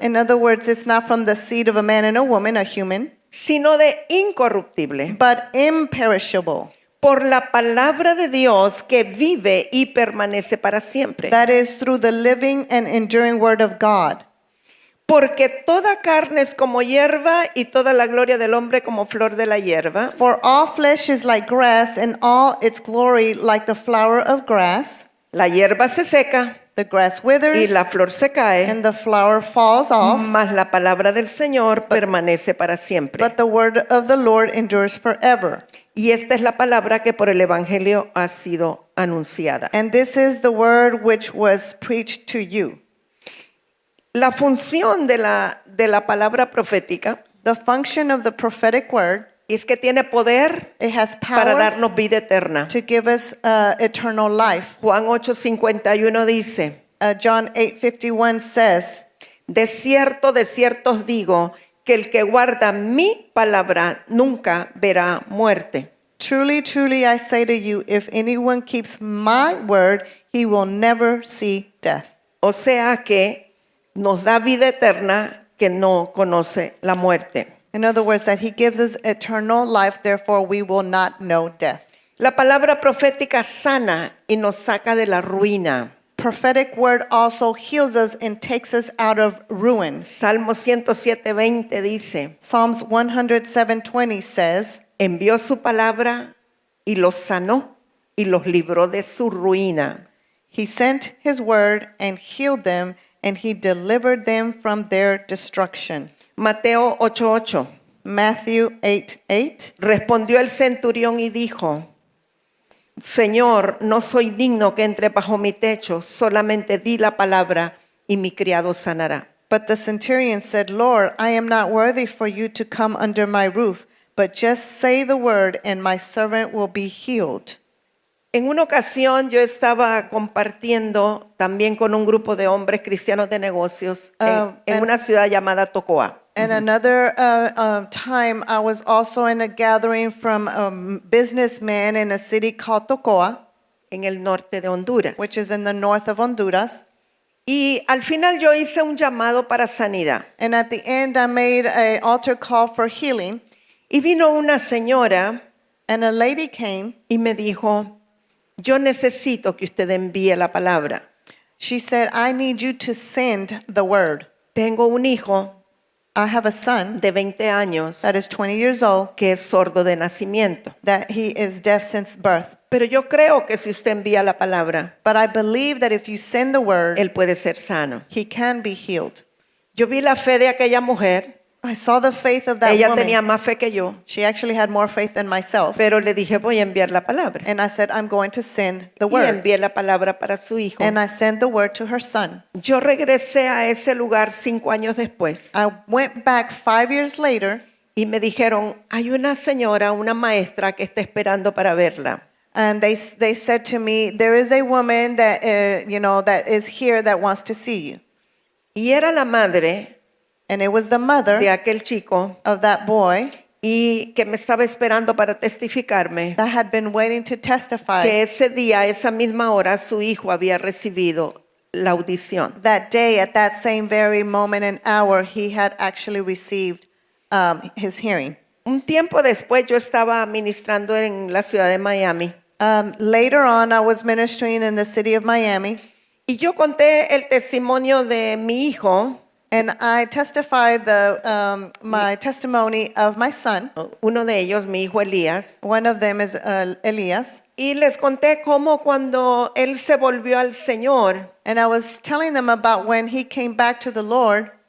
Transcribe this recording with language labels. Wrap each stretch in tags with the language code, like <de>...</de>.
<en>In other words, it's not from the seed of a man and a woman, a human,</en> <es>sino de incorruptible.</es> <en>but imperishable.</en> <es>Por la palabra de Dios que vive y permanece para siempre.</es> <en>That is through the living and enduring word of God.</en> <es>Porque toda carne es como hierba y toda la gloria del hombre como flor de la hierba.</es> <en>For all flesh is like grass, and all its glory like the flower of grass.</en> <es>La hierba se seca</es> <en>The grass</en> <es>y</es> <en>withers,</en> <es>la flor se cae,</es> <en>and the flower falls off,</en> <es>mas la palabra del Señor permanece para siempre.</es> <en>but the word of the Lord endures forever.</en> <es>Y esta es la palabra que por el Evangelio ha sido anunciada.</es> <en>And this is the word which was preached to you.</en> <es>La función de la palabra profética</es> <en>The function of the prophetic word,</en> <es>es que tiene poder</es> <en>it has</en> <es>para</es> <en>power</en> <es>darnos vida eterna.</es> <en>to give us eternal life.</en> <es>Juan 8:51 dice,</es> <en>John 8:51 says,</en> <es>de cierto os digo, que el que guarda mi palabra nunca verá muerte.</es> <en>truly, truly, I say to you, if anyone keeps my word, he will never see death.</en> <es>O sea que nos da vida eterna que no conoce la muerte.</es> <en>In other words, that he gives us eternal life, therefore we will not know death.</en> <es>La palabra profética sana y nos saca de la ruina.</es> <en>Prophetic word also heals us and takes us out of ruins.</en> <es>Salmo 107:20 dice,</es> <en>Psalms 107:20 says,</en> <es>envió su palabra y los sanó y los libró de su ruina.</es> <en>He sent his word and healed them, and he delivered them from their destruction.</en> <es>Mateo 8:8.</es> <en>Matthew 8:8.</en> <es>Respondió el centurión y dijo: Señor, no soy digno que entre bajo mi techo, solamente di la palabra y mi criado sanará.</es> <en>But the centurion said, Lord, I am not worthy for you to come under my roof, but just say the word, and my servant will be healed.</en> <es>En una ocasión yo estaba compartiendo también con un grupo de hombres cristianos de negocios en una ciudad llamada Tocoa.</es> <en>And another time, I was also in a gathering from businessmen in a city called Tocoa,</en> <es>En el norte de Honduras.</es> <en>which is in the north of Honduras.</en> <es>Y al final yo hice un llamado para sanidad.</es> <en>And at the end, I made an altar call for healing.</en> <es>Y vino una señora</es> <en>And a lady came.</en> <es>y me dijo: yo necesito que usted envíe la palabra.</es> <en>She said, I need you to send the word.</en> <es>Tengo un hijo</es> <en>I have a son</en> <es>de 20 años</es> <en>that is 20 years old,</en> <es>que es sordo de nacimiento.</es> <en>that he is deaf since birth.</en> <es>Pero yo creo que si usted envía la palabra,</es> <en>But I believe that if you send the word,</en> <es>él puede ser sano.</es> <en>he can be healed.</en> <es>Yo vi la fe de aquella mujer.</es> <en>I saw the faith of that</en> <es>Ella</es> <en>woman.</en> <es>tenía más fe que yo,</es> <en>She actually had more faith than myself.</en> <es>pero le dije: voy a enviar la palabra.</es> <en>And I said, I'm going to send the</en> <es>Y</es> <en>word.</en> <es>envié la palabra para su hijo.</es> <en>And I sent the word to her son.</en> <es>Yo regresé a ese lugar 5 años después</es> <en>I went back 5 years later,</en> <es>y me dijeron: hay una señora, una maestra que está esperando para verla.</es> <en>and they said to me, there is a woman that, that is here that wants to see you.</en> <es>Y era la madre</es> <en>And it was the mother</en> <es>de aquel chico</es> <en>of that boy</en> <es>y que me estaba esperando para testificarme</es> <en>that had been waiting to testify.</en> <es>que ese día, a esa misma hora, su hijo había recibido la audición.</es> <en>That day, at that same very moment and hour, he had actually received his hearing.</en> <es>Un tiempo después yo estaba ministrando en la ciudad de Miami</es> <en>Later on, I was ministering in the city of Miami,</en> <es>y yo conté el testimonio de mi hijo,</es> <en>and I testified my testimony of my son.</en> <es>uno de ellos, mi hijo Elías,</es> <en>One of them is Elias.</en> <es>y les conté cómo cuando él se volvió al Señor,</es> <en>And I was telling them about when he came back to the Lord.</en>